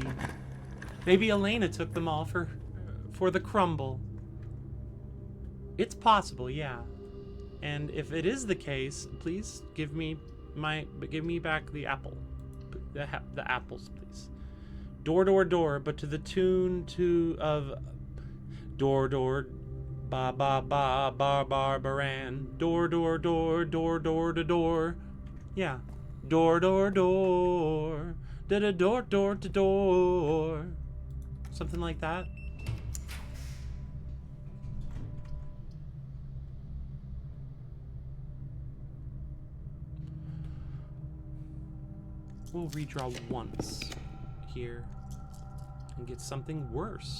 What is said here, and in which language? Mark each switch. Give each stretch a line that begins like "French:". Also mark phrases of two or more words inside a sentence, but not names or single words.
English: Maybe Elena took them all for the crumble. It's possible, yeah. And if it is the case, please give me back the apple. The apples, please. Door, door, door, but to the tune of door, door, ba ba ba ba barbaran. Door, door, door, door, door to door. Yeah. Door, door, door, da da door, door to door. Something like that. We'll redraw once here and get something worse.